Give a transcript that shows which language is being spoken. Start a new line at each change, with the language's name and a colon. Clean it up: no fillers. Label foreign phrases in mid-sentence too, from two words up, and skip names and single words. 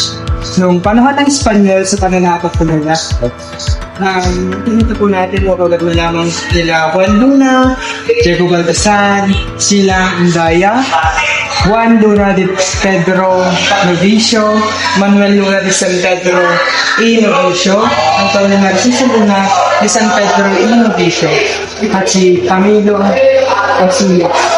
Filipino: Noong panahon ng Espanyol sa pananakot po nila. Tingnan po natin mga kagat na lamang nila Juan Luna, Diego Baldasan, Sila Andaya, Juan Luna de Pedro Novicio, Manuel Luna de San Pedro y Novicio, Antonio Narciso Luna de San Pedro y Novicio, at si Camilo Osilio.